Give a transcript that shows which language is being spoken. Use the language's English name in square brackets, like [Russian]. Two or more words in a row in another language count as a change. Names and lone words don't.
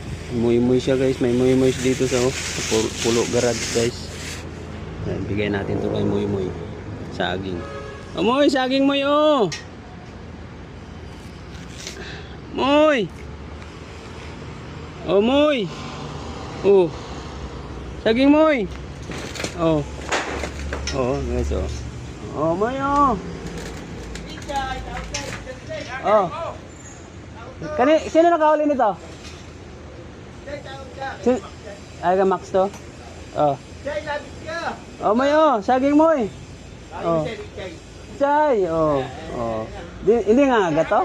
[Filipino] Muy siya guys. May muy dito sa, pulo garage guys. Ayan, bigay natin to kay muy. Saging. Oh, Muy, saging Muy oh. Muy. Oh, Muy. Oh. Saging Muy. Oh. Oh, guys oh. Oh, Muy oh. Oh. Sino nakahuli nito? Ay, ka Max to? Oh. Oh, Muy oh. Saging Muy. Oh. Chay. Oh. Oh. Hindi nga agat to?